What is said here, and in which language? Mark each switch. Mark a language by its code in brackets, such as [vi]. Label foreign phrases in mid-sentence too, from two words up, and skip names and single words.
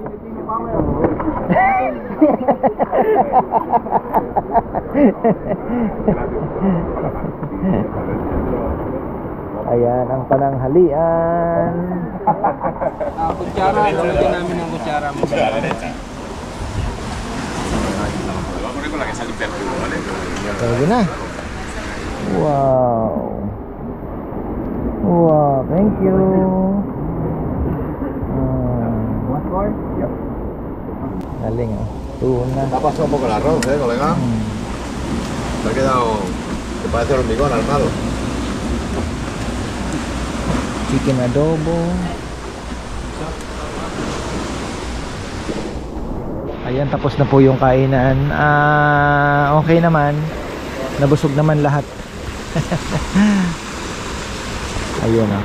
[tl] Ayan ang pananghalian. Kutsara, nalagyan namin ng kutsara. Pwede na. [en] Wow. Wow, thank you. One more? Yep. [tl] Galing, oh. Tuna. [es] Ha pasado un poco el arroz, colega. Se ha quedado, te parece hormigón armado. [en] Chicken adobo. [tl] Ayan, tapos na po yung kainan. Okay naman. Nabusog naman lahat. Ayun, oh.